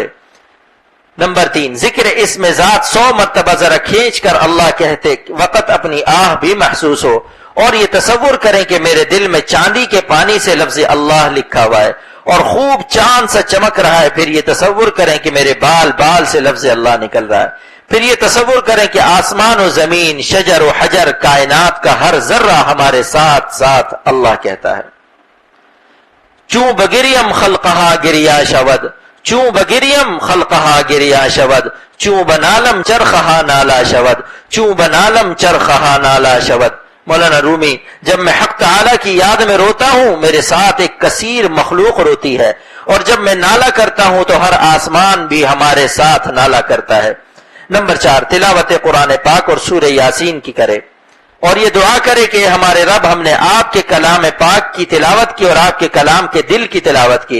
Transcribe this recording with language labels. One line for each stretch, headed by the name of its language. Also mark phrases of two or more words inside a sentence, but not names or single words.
Urdu: نمبر 3، ذکر اسم ذات 100 مرتبہ ذرا کھینچ کر اللہ کہتے وقت اپنی آہ بھی محسوس ہو، اور یہ تصور کریں کہ میرے دل میں چاندی کے پانی سے لفظ اللہ لکھا ہوا ہے اور خوب چاند سا چمک رہا ہے، پھر یہ تصور کریں کہ میرے بال سے لفظ اللہ نکل رہا ہے، پھر یہ تصور کریں کہ آسمان و زمین، شجر و حجر، کائنات کا ہر ذرہ ہمارے ساتھ ساتھ اللہ کہتا ہے۔
Persian: چوں بگریم خلقہا گریا شود، چوں بگریم خلقہا گریا شود، چوں بنالم چرخہا نالا شود، چوں بنالم چرخہا نالا شود۔
Urdu: مولانا رومی، جب میں حق تعالیٰ کی یاد میں روتا ہوں میرے ساتھ ایک کثیر مخلوق روتی ہے، اور جب میں نالا کرتا ہوں تو ہر آسمان بھی ہمارے ساتھ نالا کرتا ہے۔ نمبر 4، تلاوت قرآن پاک اور سورہ یاسین کی کرے، اور یہ دعا کرے کہ ہمارے رب، ہم نے آپ کے کلام پاک کی تلاوت کی اور آپ کے کلام کے دل کی تلاوت کی۔